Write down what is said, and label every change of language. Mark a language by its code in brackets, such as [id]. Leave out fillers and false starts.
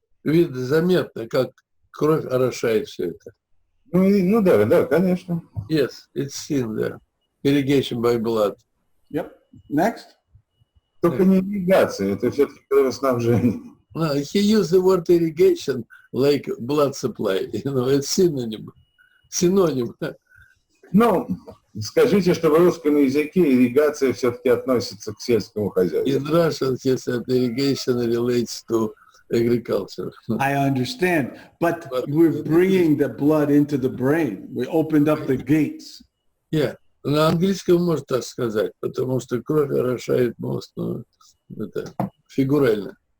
[ru] Видно, заметно, как кровь орошает все это. Ну да, конечно. [en] Yes, it's seen there. Irrigation by blood. Yep. Next. [ru] Только не ирригация, это все-таки кровоснабжение. [en] No, he used the word irrigation like blood supply. You know, it's synonym. Synonym. [ru] Ну, скажите, что в русском языке ирригация все-таки относится к сельскому хозяйству. [en] In Russian, he said irrigation relates to agriculture. I understand, but we're bringing the blood into the brain. We opened up the gates. Yeah. [ru] На английском можно так сказать, потому что кровь орошает мозг, ну, это фигурально.